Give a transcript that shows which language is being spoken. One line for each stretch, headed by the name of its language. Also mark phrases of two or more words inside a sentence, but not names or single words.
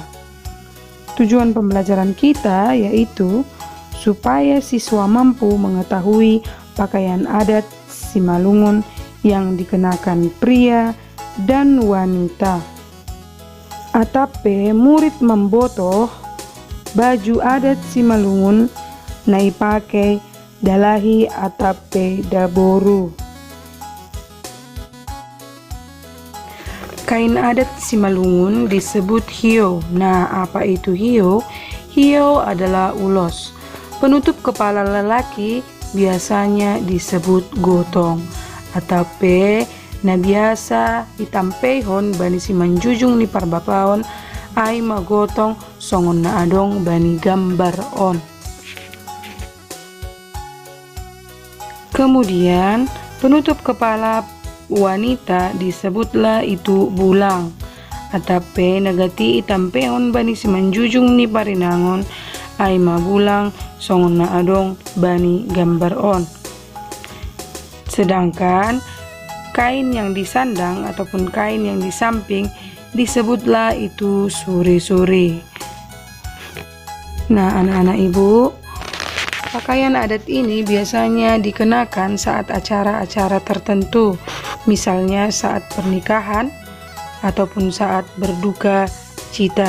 Indonesian: Tujuan pembelajaran kita yaitu supaya siswa mampu mengetahui pakaian adat Simalungun yang dikenakan pria dan wanita.
Batak Simalungun: Atape murid membotoh
Indonesian: baju adat
Batak Simalungun: Simalungun nai pakai dalahi atape daboru.
Indonesian: Kain adat Simalungun disebut hiyo. Nah, apa itu hiyo? Hiyo adalah ulos. Penutup kepala lelaki biasanya disebut gotong.
Batak Simalungun: Atape na biasa itampehon bani simanjujung ni parbapaon ay magotong songon na adong bani gambar on.
Indonesian: Kemudian penutup kepala wanita disebutlah itu bulang.
Batak Simalungun: Atape nagati itampeon bani simanjujung ni parinangon ay mabulang songon na adong bani gambar on.
Indonesian: Sedangkan kain yang disandang ataupun kain yang di samping disebutlah itu suri-suri. Nah, anak-anak ibu, pakaian adat ini biasanya dikenakan saat acara-acara tertentu, misalnya saat pernikahan ataupun saat berduka cita.